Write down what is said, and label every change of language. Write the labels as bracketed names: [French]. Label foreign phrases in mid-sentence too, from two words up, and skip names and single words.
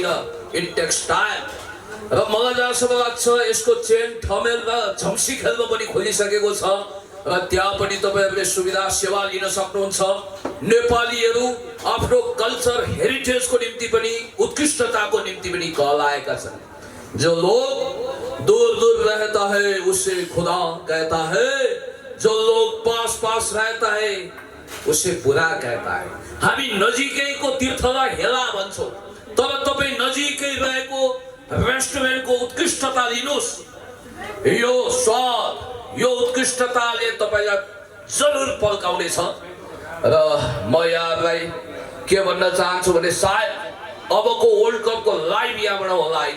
[English] It takes time [Nepali] र मलाई जहाँसम्म लाग्छ यसको चेन ठमेल र झम्सी खेलमा पनि खोलिसकेको छ र त्यहाँ पनि तपाईहरुले सुविधा सेवा लिन सक्नुहुन्छ। नेपालीहरू आफ्नो [English] culture heritageको [Nepali] निम्ति पनि उत्कृष्टताको निम्ति पनि कहलाएका छन्। [Hindi] जो लोग दूर दूर रहता है उसे खुदा कहता है, जो लोग पास पास रहता है उसे बुरा कहता है। [Nepali] हामी नजिकैको तीर्थलाई हेला भन्छौँ तर तपाई नजिकै रहेको रेस्टुरेन्टको उत्कृष्टता लिनुस्। यो स्वाद यो उत्कृष्टताले तपाईलाई जरुर पल्काउने छ र म यहाँलाई के भन्न चाहन्छु भने सायद अबको वर्ल्ड कपको लाइभ यहाँबाट होला हैन।